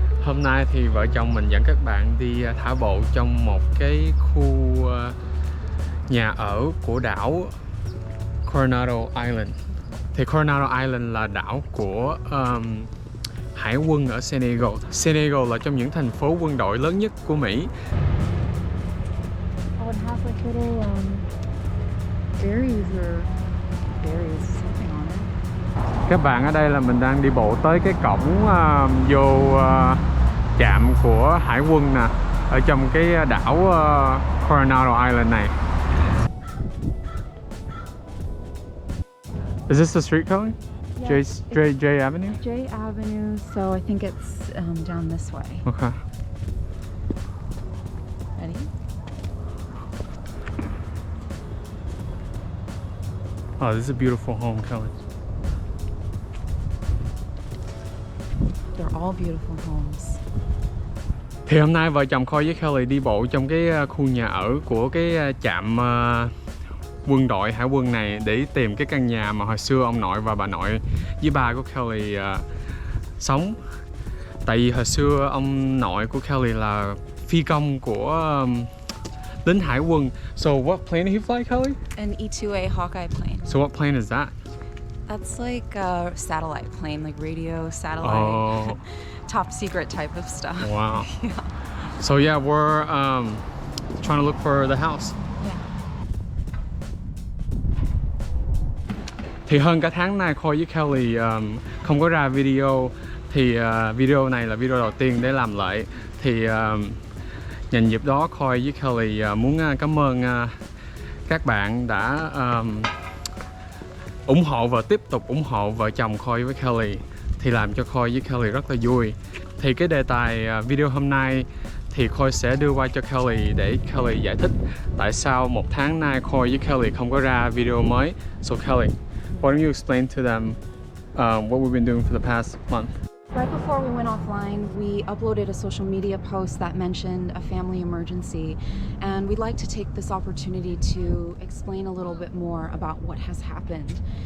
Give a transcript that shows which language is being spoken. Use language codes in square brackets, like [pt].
[vi] Hôm nay thì vợ chồng mình dẫn các bạn đi thả bộ trong một cái khu nhà ở của đảo Coronado Island. Thì Coronado Island là đảo của hải quân ở San Diego. San Diego là trong những thành phố quân đội lớn nhất của Mỹ. [en] Oh, it has like little berries or berries, something on it. [vi] Các bạn, ở đây là mình đang đi bộ tới cái cổng vô trạm của hải quân nè, ở trong cái đảo Coronado Island này. [en] Is this the street color? Yeah, J Avenue? J Avenue, so I think it's down this way. Okay. Ready? Oh, this is a beautiful home, Kelly. They're all beautiful homes. [vi] Thì hôm nay vợ chồng Khôi với Kelly đi bộ trong cái khu nhà ở của cái trạm quân đội hải quân này để tìm cái căn nhà mà hồi xưa ông nội và bà nội với ba của Kelly sống. Tại vì hồi xưa ông nội của Kelly là phi công của lính hải quân. [en] So what plane did he fly, Kelly? An E-2A Hawkeye plane. So what plane is that? That's like a satellite plane, like radio, satellite, Oh, top secret type of stuff. wow. Yeah. So yeah, we're trying to look for the house. Yeah. [vi] Thì hơn cả tháng nay Khôi với Kelly không có ra video. Thì video này là video đầu tiên để làm lại. Thì nhân dịp đó Khôi với Kelly muốn cảm ơn các bạn đã ủng hộ và tiếp tục ủng hộ vợ chồng Khôi với Kelly. Thì làm cho Khôi với Kelly rất là vui. Thì cái đề tài video hôm nay thì Khôi sẽ đưa qua cho Kelly để Kelly giải thích tại sao một tháng nay Khôi với Kelly không có ra video mới. [en] So Kelly, why don't you explain to them what we've been doing for the past month? Right before we went offline, we uploaded a social media post that mentioned a family emergency, and we'd like to take this opportunity to explain a little bit more about what has happened.